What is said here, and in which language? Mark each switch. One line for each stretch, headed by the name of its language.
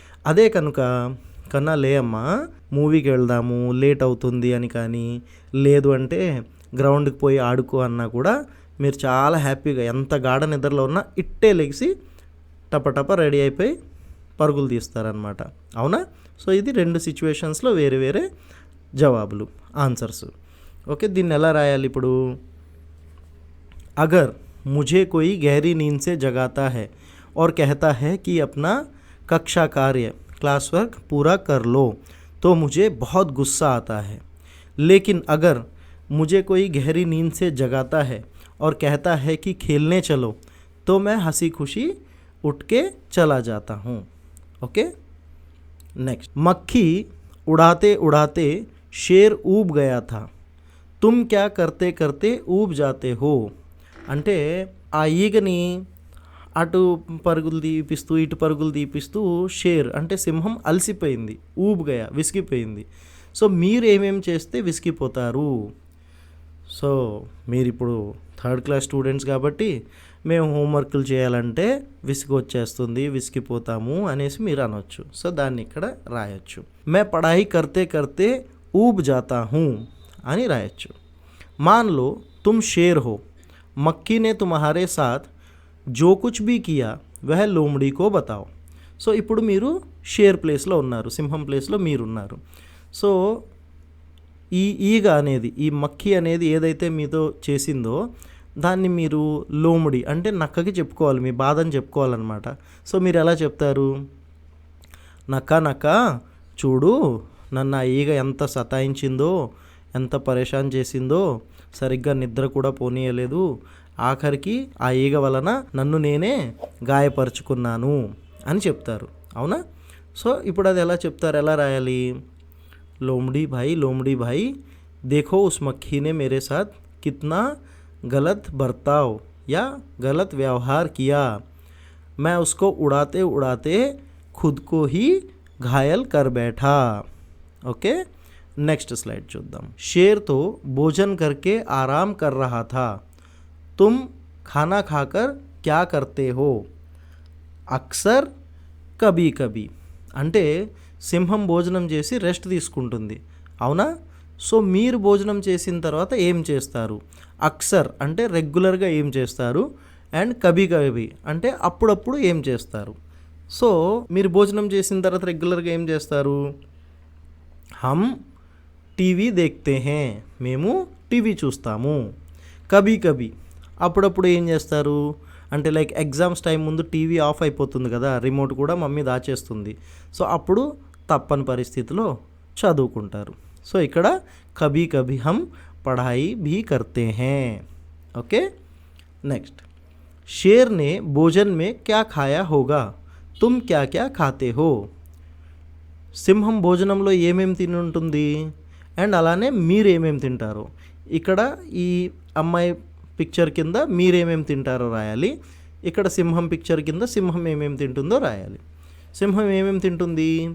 Telugu: అదే కనుక కన్నా లే అమ్మా మూవీకి వెళ్దాము లేట్ అవుతుంది అని కానీ, లేదు అంటే గ్రౌండ్కి పోయి ఆడుకో అన్నా కూడా మీరు చాలా హ్యాపీగా ఎంత గాఢ నిద్రలో ఉన్నా ఇట్టే లెగిసి టపటప రెడీ అయిపోయి పరుగులు తీస్తారనమాట. అవునా. సో ఇది 2 సిచ్యువేషన్స్లో వేరే వేరే జవాబులు, ఆన్సర్స్. ఓకే, దీన్ని ఎలా రాయాలి ఇప్పుడు.
Hindi: అగర్ ముझे कोई गहरी नींद से जगाता है और कहता है कि अपना कक्षा कार्य क्लास वर्क पूरा कर लो तो मुझे बहुत गुस्सा आता है. लेकिन अगर मुझे कोई गहरी नींद से जगाता है और कहता है कि खेलने चलो तो मैं हंसी खुशी उठ के चला जाता हूँ. ओके. नेक्स्ट मक्खी उड़ाते उड़ाते शेर ऊब गया था. तुम क्या करते करते ऊब जाते हो.
Telugu: అంటే ఆ ఈగని అటు పరుగులు తీపిస్తూ ఇటు పరుగులు తీపిస్తూ షేర్ అంటే సింహం అలసిపోయింది,
Hindi: ఊబ్ గయా
Telugu: విసిగిపోయింది. సో మీరు ఏమేమి చేస్తే విసిగిపోతారు. సో మీరు ఇప్పుడు 3rd క్లాస్ స్టూడెంట్స్ కాబట్టి మేము హోంవర్క్లు చేయాలంటే విసిగి వచ్చేస్తుంది, విసిగిపోతాము అనేసి మీరు అనొచ్చు. సో దాన్ని ఇక్కడ రాయొచ్చు.
Hindi: మే పढ़ाई करते करते ऊब जाता हूँ
Telugu: అని రాయొచ్చు.
Hindi: मान लो तुम शेर हो, मक्खी ने तुम्हारे साथ जो कुछ भी किया वह लोमड़ी को बताओ.
Telugu: సో ఇప్పుడు మీరు షేర్ ప్లేస్లో ఉన్నారు, సింహం ప్లేస్లో మీరున్నారు. సో ఈ ఈగ అనేది ఈ మక్కీ అనేది ఏదైతే మీతో చేసిందో దాన్ని మీరు లోముడి అంటే నక్కకి చెప్పుకోవాలి, మీ బాధని చెప్పుకోవాలన్నమాట. సో మీరు ఎలా చెప్తారు, నక్క నక్క చూడు నన్ను ఆ ఈగ ఎంత సతాయించిందో, ఎంత పరేషాన్ చేసిందో, సరిగ్గా నిద్ర కూడా పోనీయలేదు, ఆఖరికి ఆ ఈగ వలన నన్ను నేనే గాయపరుచుకున్నాను అని చెప్తారు. అవునా. సో ఇప్పుడు అది ఎలా చెప్తారు, ఎలా రాయాలి.
Hindi: लोमड़ी भाई देखो उस मक्खी ने मेरे साथ कितना गलत बर्ताव या गलत व्यवहार किया. मैं उसको उड़ाते उड़ाते खुद को ही घायल कर बैठा. ओके. नेक्स्ट स्लाइड చూద్దాం. शेर तो भोजन करके आराम कर रहा था. तुम खाना खाकर क्या करते हो. अक्सर कभी कभी
Telugu: అంటే సింహం భోజనం చేసి రెస్ట్ తీసుకుంటుంది. అవునా. సో మీరు భోజనం చేసిన తర్వాత ఏం చేస్తారు. అక్సర్ అంటే రెగ్యులర్గా ఏం చేస్తారు, అండ్ కభీ కభీ అంటే అప్పుడప్పుడు ఏం చేస్తారు. సో మీరు భోజనం చేసిన తర్వాత రెగ్యులర్గా ఏం చేస్తారు?
Hindi: హమ్ టీవీ దేఖ్తే హే,
Telugu: మేము టీవీ చూస్తాము. కభీ కభీ అప్పుడప్పుడు ఏం చేస్తారు అంటే లైక్ ఎగ్జామ్స్ టైం ముందు టీవీ ఆఫ్ అయిపోతుంది కదా, రిమోట్ కూడా మమ్మీ దాచేస్తుంది. సో అప్పుడు తప్పని పరిస్థితిలో చదువుకుంటారు. సో ఇక్కడ
Hindi: కభీ కభీ హమ్ పढ़ाई भी करते हैं. ओके नेक्स्ट, शेर ने भोजन में क्या खाया होगा, तुम क्या क्या खाते हो.
Telugu: సింహం భోజనంలో ఏమేమి తిని ఉంటుంది అండ్ అలానే మీరు ఏమేమి తింటారో. ఇక్కడ ఈ అమ్మాయి పిక్చర్ కింద మీరేమేమి తింటారో రాయాలి. ఇక్కడ సింహం పిక్చర్ కింద సింహం ఏమేమి తింటుందో రాయాలి. సింహం ఏమేమి తింటుంది?